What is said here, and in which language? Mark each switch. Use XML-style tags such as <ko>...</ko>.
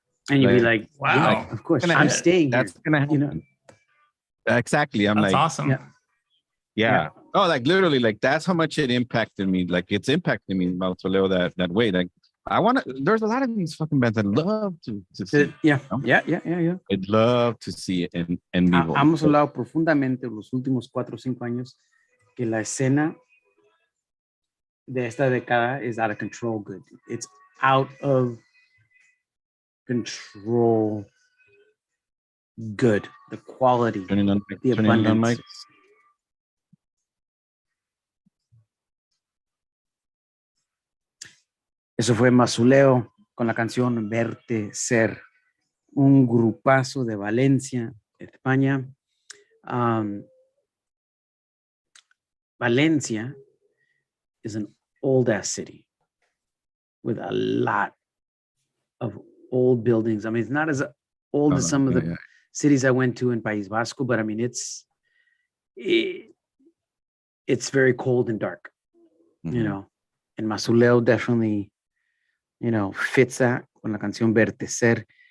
<en>And you'd be like, wow, yeah, of course, I'm staying here. That's gonna happen. Exactly. That's like, awesome. Yeah. Oh, like literally, like that's how much it impacted me. Like it's impacted me Mausoleo that way. Like there's a lot of these fucking bands I'd love to see. Yeah. I'd love to see it</en> <es>en vivo. Hemos hablado profundamente los últimos 4 o 5 años que la escena de esta década</es> <en>is out of control good. It's out of control good. The quality, the abundance.</en> <es>Eso fue Mausoleo con la canción Verte Ser, un grupazo de Valencia, España.</es> <en>Valencia is an old ass city with a lot of old buildings. I mean, it's not as old as some of the cities I went to in País Vasco, but I mean, it's very cold and dark, and Mausoleo definitely, fits that</en> <es>con la canción</es> <en>Verte Ser.</en>